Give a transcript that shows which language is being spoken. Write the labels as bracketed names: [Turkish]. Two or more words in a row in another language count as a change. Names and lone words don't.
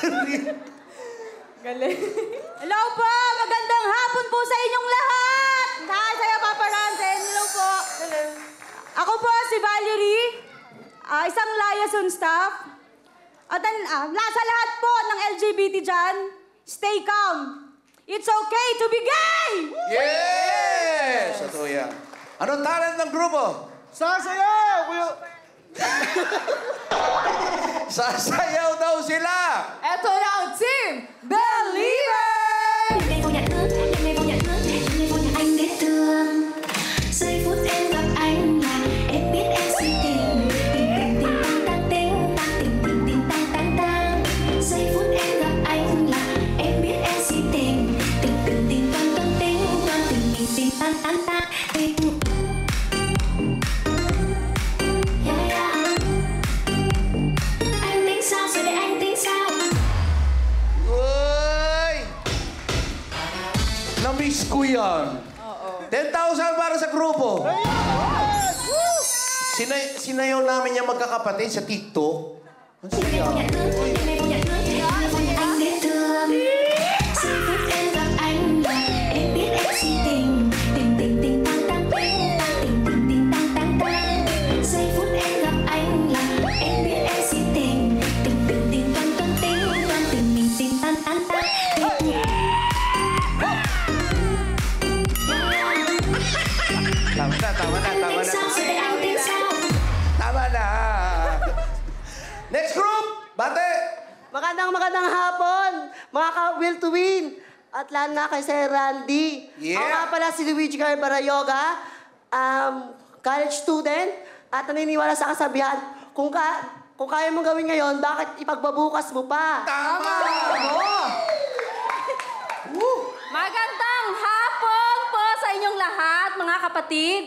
[Filipino] Hello po! Magandang hapon po sa inyong lahat! Hi sa'yo, paparazzi! Hello po! Ako po si Valerie, isang liaison staff. At nasa lahat po ng LGBT dyan, [English] stay calm. It's okay to be gay! Yes! [Filipino] Totoo yan. Anong talent ng grupo? Sasayaw! Sasayaw daw sila! Ito na ang team Believer! [Vietnamese] Ngày vô nhà thương, ngày vô nhà thương, ngày vô nhà anh biết thương. Giây phút em gặp anh là em biết em si tình. Tình tình tình tang tang tình, tình tình tình tang tang tang. Giây phút em gặp anh là em biết em si tình. Tình tình tình toan toan tình, toan tình tình tình tang tang tang. Tình. [English] Yeah, yeah. [Vietnamese] Anh tính sao rồi để anh tính sao? [Filipino] Uy! Na-miss ko yan. 10,000 para sa grupo. Sinayaw namin yung magkakapatid sa TikTok. Ang saya. [Vietnamese] Ngày vô nhà thương, anh biết thương. Giây phút em gặp anh là em biết em si tình. Tình tình tình tang tang tình, tình tình tình tang tang tang. Giây phút em gặp anh là em biết em si tình. Tình tình tình toan toan tình, toan tình tình tình tang tang tang. [Filipino] Tama na. [Vietnamese] Sao rồi để anh tính sao? [Filipino] Tama na. [English] Next group, [Filipino] bate. Magandang hapon, mga ka-Will to Win. At lalo na kay Sir Randy. [English] Yeah. [Filipino] Ako nga pala si Luigi Barayoga, college student, at naniniwala sa kasabihan, kung kaya mong gawin ngayon, bakit ipagbabukas mo pa? Tama. Magandang hapon po sa inyong lahat, mga kapatid.